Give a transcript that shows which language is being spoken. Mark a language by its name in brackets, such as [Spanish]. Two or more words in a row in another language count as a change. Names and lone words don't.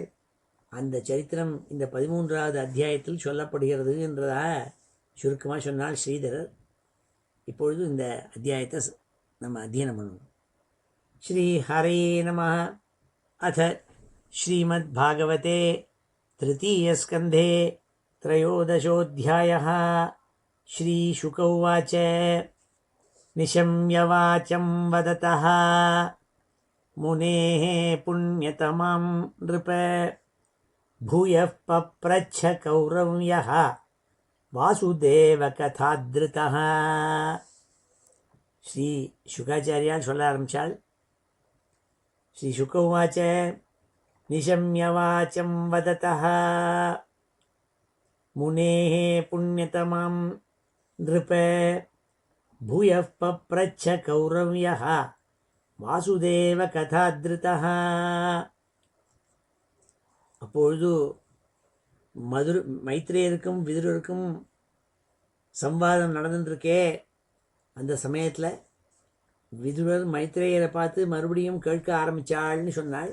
[Tamil] அந்த சரித்திரம் இந்த 13வது அத்தியாயத்தில் சொல்லப்படுகிறது என்றதாக சுருக்கமாக சொன்னால் ஸ்ரீதரர். இப்பொழுது இந்த அத்தியாயத்தை நம்ம அத்தியனம் பண்ணுவோம். [Sanskrit] श्री हरे नमः। अथ श्रीमत् भागवते तृतीयस्कन्धे त्रयोदशोऽध्यायः. श्रीशुक उवाच निशम्य वाचं वदतः मुनेः पुण्यतमां नृप भूयः पप्रच्छ कौरव्यः वासुदेवकथादृतः. [Tamil] श्री शुकाचार्याल சொல்ல ஆரம்பிச்சாள். [Sanskrit] श्री शुक उवाच निशम्य वाचं वदतः मुनेः पुण्यतमां नृप भूयः पप्रच्छ कौरव्यः वासुदेवकथादृतः. [Tamil] அப்பொழுது மைத்ரேயருக்கும் விதுரருக்கும் சம்வாதம் நடந்துருக்கே. அந்த சமயத்தில் விதுரர் மைத்ரேயரை பார்த்து மறுபடியும் கேட்க ஆரம்பித்தாள்னு சொன்னாள்.